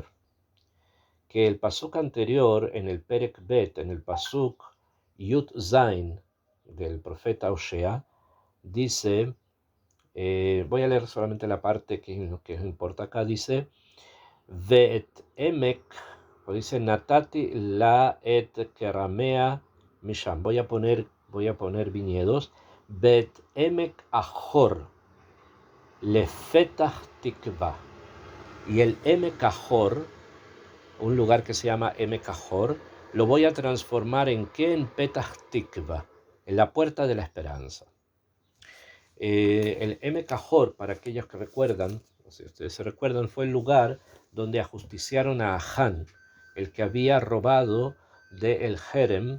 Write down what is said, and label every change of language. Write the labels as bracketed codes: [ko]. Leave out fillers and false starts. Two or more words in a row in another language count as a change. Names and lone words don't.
[es] Que el pasuk anterior, en el [he] פרק ב, [es] en el pasuk [he] י״ז [es] del profeta Oshea, dice, voy a leer solamente la parte que importa acá, dice, [he] ואת עמק, [es] o dice, [he] נתתי לה את כרמיה משם, [es] voy a poner viñedos, [he] בית עמק עכור, לפתח תקוה, [es] y el [he] עמק עכור, [es] un lugar que se llama emek ahor, lo voy a transformar en ¿qué? En [he] פתח תקוה, [es] en la puerta de la esperanza. El Emek Ahor, para aquellos que recuerdan, si ustedes se recuerdan, fue el lugar donde ajusticiaron a Ahán, el que había robado del Jerem.